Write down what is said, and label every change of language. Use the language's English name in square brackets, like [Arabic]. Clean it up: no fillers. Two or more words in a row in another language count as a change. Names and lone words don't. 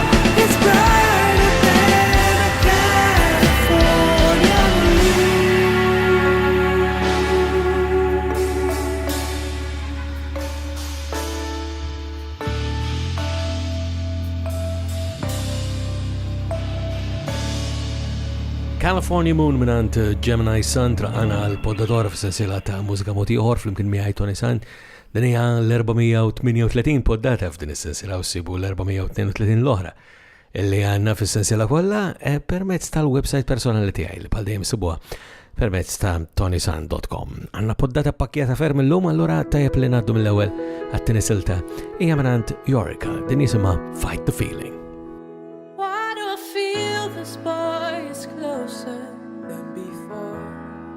[English] It's brighter than a California moon. [Maltese] California Moon minant Gemini Sun traqana l-poddatora f'sensiela ta' mużika mod ieħor flimkien miegħi Tony Sant. Din hija l-438 poddata f'din is-sensiela u ssibu l-432 l-oħra illi għandna fis-sensiela kollha permezz tal-website personali tiegħi li bħal dejjem isibuha permezz ta' tonysant.com. Għandna poddata pakkjata ferm illum, allura tajjeb li ngħaddu mill-ewwel għat-tieni silta hija minant Yorika, din jisimha Fight the Feeling. [English] Why do I feel this boy is closer than before?